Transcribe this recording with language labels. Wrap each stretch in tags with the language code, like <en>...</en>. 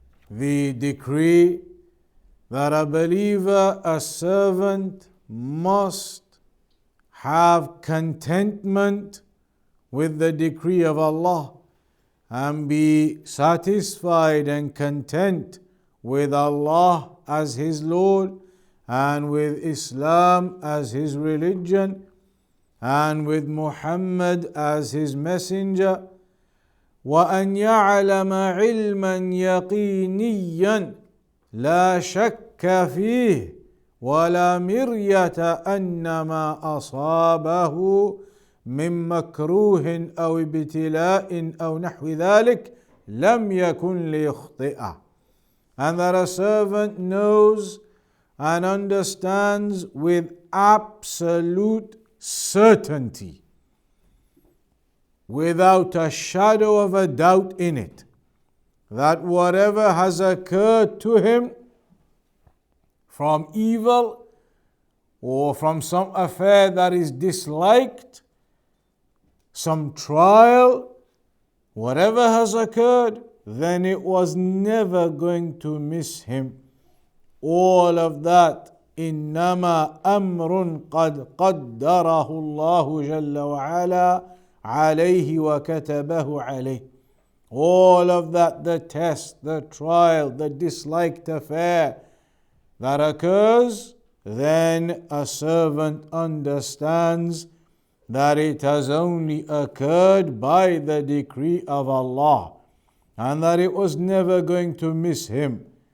<en>the decree, that a believer, a servant, must have contentment with the decree of Allah and be satisfied and content with Allah as His Lord and with Islam as His religion and with Muhammad as His messenger.</en> <ar>وأن يعلم علما يقينيا لا شك فيه ولا مرية أن ما أصابه من مكروه أو ابتلاء أو نحو ذلك لم يكن ليخطئه.</ar> <en>And that a servant knows and understands with absolute certainty, without a shadow of a doubt in it, that whatever has occurred to him from evil or from some affair that is disliked, some trial, whatever has occurred, then it was never going to miss him. All of that</en> <ar>إنما أمر قد قدره الله جل وعلا عليه وكتبه عليه.</ar> <en>All of that, the test, the trial, the disliked affair that occurs, then a servant understands that it has only occurred by the decree of Allah and that it was never going to miss him.</en>